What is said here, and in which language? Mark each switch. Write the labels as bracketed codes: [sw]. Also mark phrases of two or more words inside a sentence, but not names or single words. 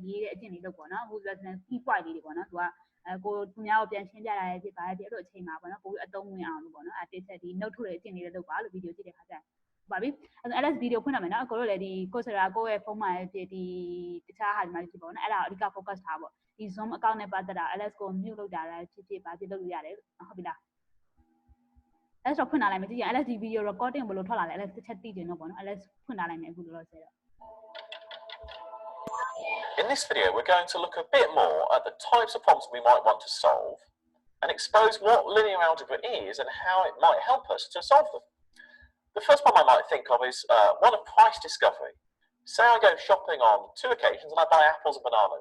[my] ရေးတဲ့အကျင့်လေးလုပ်ပေါ့နော်အခု [en] key word [my] လေးတွေပေါ့နော်သူကိုသူများကိုပြန်ရှင်းပြရတဲ့ဖြစ်ပါတယ်အဲ့လိုအချိန်မှာပေါ့နော်ပို့ပြီးအသုံးဝင်အောင်လို့ပေါ့နော်တစ်ချက်ဒီ note ထုတ်တဲ့အကျင့်လေးတွေလုပ်ပါလို့ဗီဒီယိုကြည့်တဲ့ခါကျရင်ပါပြီအဲ့ LS ဗီဒီယိုဖွင့်ရမယ်နော်ကိုတို့လည်းဒီ Coursera ကိုယ့်ရဲ့ဖုန်းမှာဖြစ်ဒီတခြားဟာဒီမှာဖြစ်ပေါ့နော်အဲ့ဒါအဓိက focus ထားပေါ့ဒီ Zoom account နဲ့ပတ်သက်တာ LS ကို mute လုပ်တာလည်းဖြစ်ဘာဖြစ်လုပ်လို့ရတယ်ဟုတ်ပြီလား LS တော့ဖွင့်ထားလိုက်မယ်ကြည့်ရင် LS ဒီ [en] video recording [my] ဘယ်လိုထွက်လာလဲ LS တစ်ချက်သိချင်တော့ပေါ့နော် LS ဖွင့်ထားလိုက်မယ်အခုလောလောဆယ်တော့ [en] In this video, we're going to look a bit more at the types of problems we might want to solve and expose what linear algebra is and how it might help us to solve them. The first one I might think of is one of price discovery. Say I go shopping on 2 occasions and I buy apples and bananas.